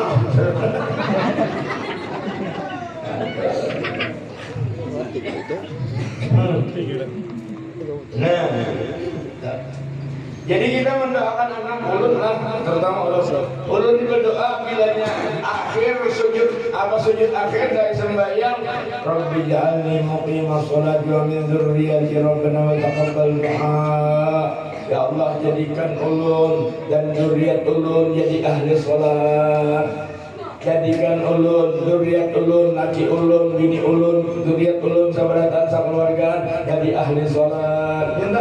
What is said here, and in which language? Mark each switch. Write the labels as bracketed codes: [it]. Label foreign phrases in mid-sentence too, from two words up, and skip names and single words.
[bjn] nah jadi kita mendoakan anak ulun lah, terutama ulun berdoa bilanya akhir sujud akhir dari sembahyang, [ar] رب اجعلني مقيم الصلاة ومن ذريتي ربنا وتقبل دعاء. [bjn] Ya Allah, jadikan ulun dan dzurriyyat ulun jadi ahli salat. Jadikan ulun, dzurriyyat ulun, laki ulun, bini ulun, dzurriyyat ulun, sabaratan sakeluarga jadi ahli salat.